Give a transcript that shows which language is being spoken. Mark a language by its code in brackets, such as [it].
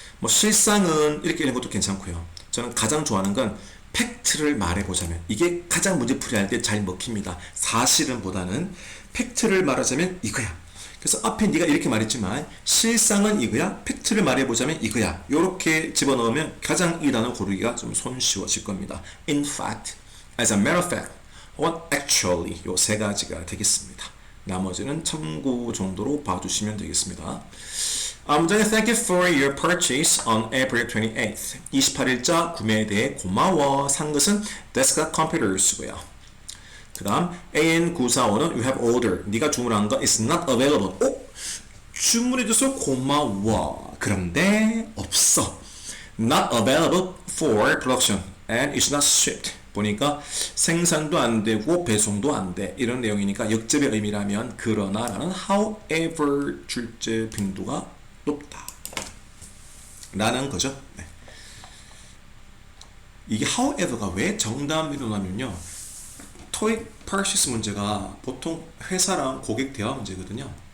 [ko] 실상은 이렇게 읽는 것도 괜찮고요. 저는 가장 좋아하는 건 팩트를 말해보자면 이게 가장 문제풀이 할 때 잘 먹힙니다. 사실은 보다는 팩트를 말하자면 이거야. 그래서 앞에 네가 이렇게 말했지만 실상은 이거야. 팩트를 말해보자면 이거야. 이렇게 집어넣으면 가장 이 단어 고르기가 좀 손쉬워질 겁니다. [en] In fact, as a matter of fact, or actually [ko] 요 세 가지가 되겠습니다. 나머지는 참고 정도로 봐주시면 되겠습니다. 문장에 [en] Thank you for your purchase on April 28th. [ko] 28일자 구매에 대해 고마워. 산 것은 Desktop Computers고요. 그 다음 [en] AN945는 You have ordered. [ko] 네가 주문한 거 [en] is not available. [ko] 주문해줘서 고마워. 그런데 없어. [en] Not available for production and it's not shipped. [ko] 보니까 생산도 안 되고 배송도 안 돼. 이런 내용이니까 역접의 의미라면 그러나 라는 however 출제 빈도가 높다. 라는 거죠. 네. 이게 however가 왜 정답으로 나면요. 토익 Part 6 문제가 보통 회사랑 고객 대화 문제거든요.